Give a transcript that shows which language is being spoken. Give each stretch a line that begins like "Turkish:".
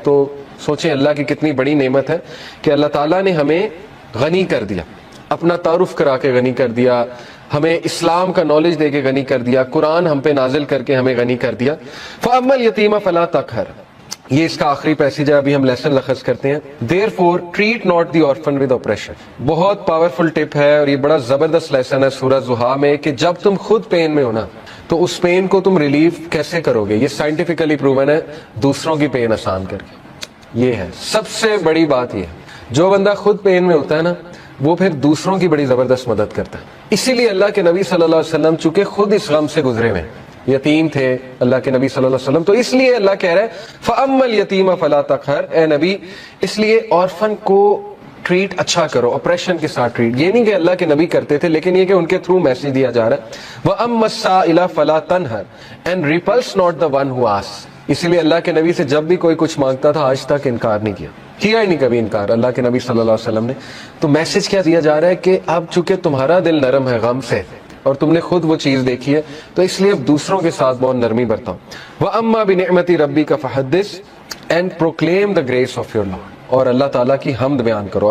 Urdu: تو سوچیں اللہ کی کتنی بڑی نعمت ہے کہ اللہ تعالیٰ نے ہمیں غنی کر دیا, اپنا تعارف کرا کے غنی کر دیا, ہمیں اسلام کا نالج دے کے غنی کر دیا, قرآن ہم پہ نازل کر کے ہمیں غنی کر دیا.
Arabic: فَأَمَّا الْيَتِيمَ فَلَا تَقْهَرْ,
Urdu: یہ اس کا آخری پیسیج ہے, ابھی ہم لیسن لخص کرتے ہیں.
English: Therefore treat not the orphan with oppression.
Urdu: بہت پاورفل ٹپ ہے, اور یہ بڑا زبردست لیسن ہے سورہ زحا میں, کہ جب تم خود پین میں ہونا تو اس پین کو تم ریلیف کیسے کرو گے. یہ سائنٹیفکلی پروون ہے, دوسروں کی پین آسان کر کے. یہ ہے سب سے بڑی بات. یہ جو بندہ خود پین میں ہوتا ہے نا, وہ پھر دوسروں کی بڑی زبردست مدد کرتا ہے. اسی لیے اللہ کے نبی صلی اللہ علیہ وسلم چونکہ خود اس غم سے گزرے ہوئے, یتیم تھے اللہ کے نبی صلی اللہ علیہ وسلم, تو اس لیے اللہ کہہ رہا ہے
Arabic: فَأَمَّا الْيَتِيمَ فَلَا تَقْهَرْ,
Urdu: اے نبی اس لیے آرفن کو ٹریٹ اچھا کرو, آپریشن کے ساتھ ٹریٹ. یہ نہیں کہ اللہ کے نبی کرتے تھے, لیکن یہ کہ ان کے تھرو میسج دیا جا رہا ہے.
Arabic: وَأَمَّا السَّائِلَ فَلَا تَنْهَرْ
English: and repulse not the one who asks.
Urdu: اسی لیے اللہ کے نبی سے جب بھی کوئی کچھ مانگتا تھا آج تک انکار نہیں کیا ہی نہیں کبھی انکار اللہ کے نبی صلی اللہ علیہ وسلم نے. تو میسج کیا دیا جا رہا ہے کہ اب چونکہ تمہارا دل نرم ہے غم سے, اور تم نے خود وہ چیز دیکھی ہے، تو اس لیے اب دوسروں کے ساتھ بہت نرمی برتاؤ.
Arabic: وَأَمَّا بِنِعْمَةِ رَبِّكَ فَحَدِّثْ
English: and proclaim the grace of your Lord,
Urdu: اور اللہ تعالیٰ کی حمد بیان کرو.